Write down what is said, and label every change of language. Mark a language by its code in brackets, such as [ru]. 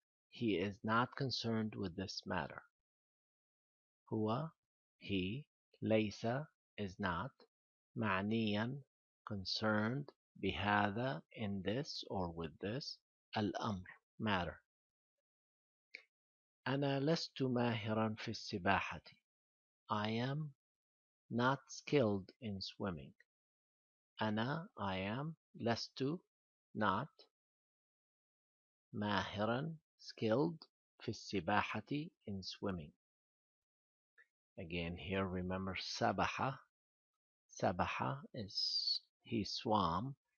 [en] He is not concerned with this matter. هو, he, ليس is not, معنيا concerned, بهذا in this or with this, الأمر matter. [ar] أنا لست ماهرا في السباحة. [en] I am not skilled in swimming. أنا, I am, لست, not, ماهرا, skilled, [ar] في السباحة, [en] in swimming. Again, here remember سبح. سبح is he swam.